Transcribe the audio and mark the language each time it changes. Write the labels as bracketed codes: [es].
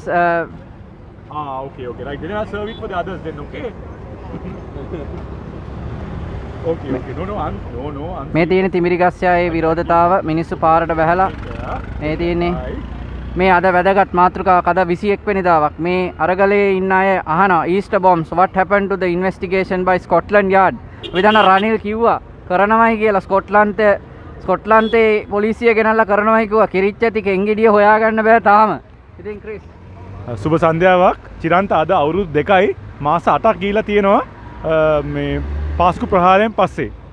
[en] okay right, then I'll serve it for the others then. Okay. No. [si] මේ තියෙන තිඹිරිගස්යායේ විරෝධතාව මිනිස්සු පාරට බහැලා මේ තියෙන්නේ මේ අද වැදගත් මාතෘකාවක්. අද 21 වෙනිදාවක් මේ අරගලයේ ඉන්න අය අහනවා Easter bombs what happened to the investigation by Scotland Yard. Vidana Ranil කිව්වා කරනවයි කියලා. ස්කොට්ලන්තේ පොලිසිය ගෙනල්ලා කරනවයි කිව්වා. කිරිච්ච ඇති කෙන්ගිඩිය හොයාගන්න බෑ තාම. ඉතින් ක්‍රිස් සුබ සන්ධ්‍යාවක්. චිරන්ත අද අවුරුදු 2යි මාස 8ක් ගිහිලා තියෙනවා මේ පාස්කු ප්‍රහාරයෙන් පස්සේ.